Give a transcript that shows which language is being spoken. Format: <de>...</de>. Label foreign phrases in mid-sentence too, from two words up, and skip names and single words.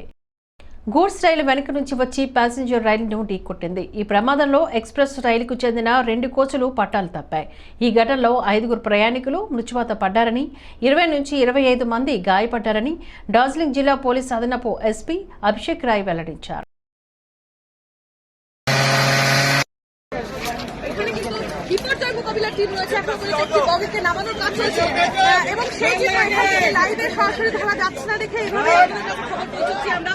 <te>గూడ్స్ రైలు వెనుక నుంచి వచ్చి ప్యాసింజర్ రైలును ఢీకొట్టింది. ఈ ప్రమాదంలో ఎక్స్ప్రెస్ రైలుకు చెందిన 2 కోచులు పట్టాలు తప్పాయి. ఈ ఘటనలో 5 ప్రయాణికులు మృత్యువాత పడ్డారని, 20 నుంచి 25 మంది గాయపడ్డారని డార్జిలింగ్ జిల్లా పోలీస్ అదనపు ఎస్పీ అభిషేక్ రాయ్ వెల్లడించారు.</te> <bn>বিপর্যয় মোকাবিলার টিম রয়েছে, এখন পর্যন্ত একটি বগিকে নামানোর কাজ চলছে এবং সেই লাইভে সরাসরি ধরা যাচ্ছে না দেখে এইভাবে খবর পৌঁছচ্ছি আমরা।</bn>